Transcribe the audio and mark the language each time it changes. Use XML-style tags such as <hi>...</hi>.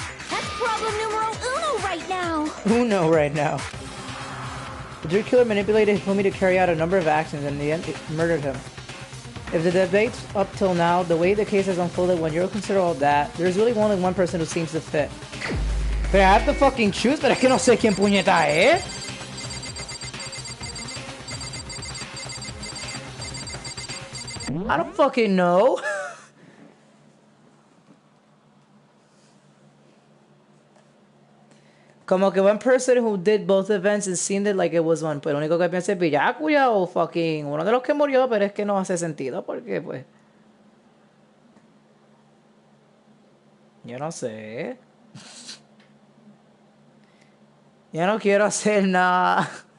<en>That's problem numero uno right now. Uno right now. The Dream Killer manipulated Hifumi to carry out a number of actions and in the end it murdered him. If the debates up till now, the way the case has unfolded, when you consider all that, there's really only one person who seems to fit. But I have to fucking choose,</en> <es>pero es que no sé quién puñeta es.</es> <en>I don't fucking know.</en> <es>Como que</es> <en>one person who did both events and seemed it like it was one.</en> <es>Pues lo único que piensa es Villacuya o fucking uno de los que murió, pero es que no hace sentido porque pues... Yo no sé. Yo no quiero hacer nada.</es>